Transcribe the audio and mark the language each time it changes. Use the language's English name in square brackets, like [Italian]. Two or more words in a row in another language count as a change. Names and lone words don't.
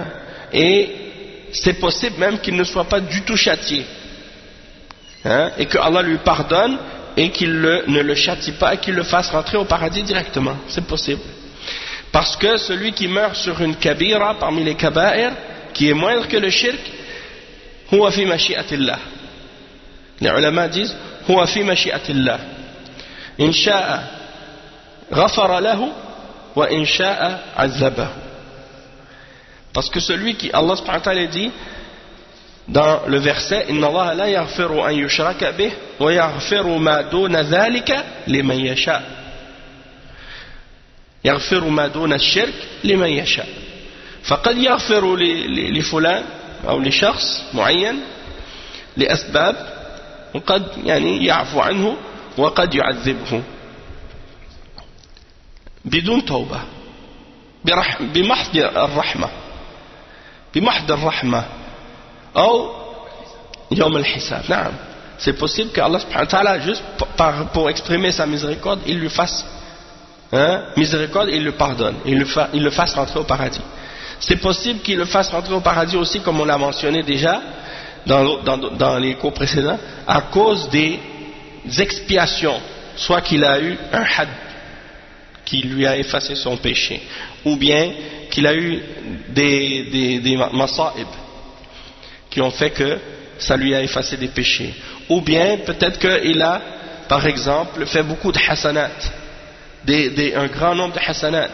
[French] Et c'est possible même qu'il ne soit pas du tout châtié. Hein? Et que Allah lui pardonne et qu'il ne le châtie pas et qu'il le fasse rentrer au paradis directement. C'est possible. Parce que celui qui meurt sur une kabira parmi les kaba'ir, qui est moindre que le shirk, [Arabic] هو في مشيئة الله. [French] Les ulama disent [Arabic] هو في مشيئة الله. إن شاء غفر له وإن شاء عذبه. [French] Parce que celui qui, Allah [Arabic] سبحانه وتعالى [French] dit dans le verset, [Arabic] إن الله لا يغفر أن يشرك به ويغفر ما دون ذلك لمن يشاء. يغفر ما دون الشرك لمن يشاء فقد يغفر لفلان أو لشخص معين لأسباب وقد يعني يعفو عنه وقد يعذبه بدون توبة بمحض الرحمة أو يوم الحساب. نعم, [French] c'est possible que Allah [Arabic] سبحانه وتعالى [French] juste pour exprimer sa miséricorde il lui fasse miséricorde, il le pardonne, il le fasse rentrer au paradis. C'est possible qu'il le fasse rentrer au paradis aussi, comme on l'a mentionné déjà dans les cours précédents, à cause des expiations, soit qu'il a eu un had qui lui a effacé son péché, ou bien qu'il a eu des masa'ib qui ont fait que ça lui a effacé des péchés, ou bien peut-être qu'il a, par exemple, fait beaucoup de hasanat, un grand nombre de hasanat.